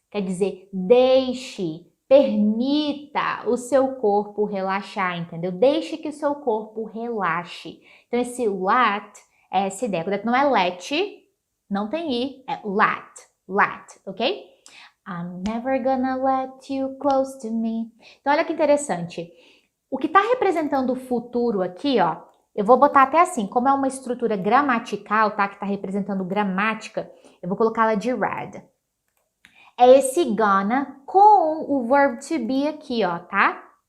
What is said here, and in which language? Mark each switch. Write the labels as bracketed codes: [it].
[pt] Quer dizer, deixe, permita o seu corpo relaxar, entendeu? Deixe que o seu corpo relaxe. Então, esse let é essa ideia. Quando não é let, não tem i, é let, ok? [en] I'm never gonna let you close to me. [pt] Então, olha que interessante. O que está representando o futuro aqui, ó, eu vou botar até assim, como é uma estrutura gramatical, tá? Que está representando gramática, eu vou colocar ela de red. É esse gonna com o verb to be aqui, ó, tá?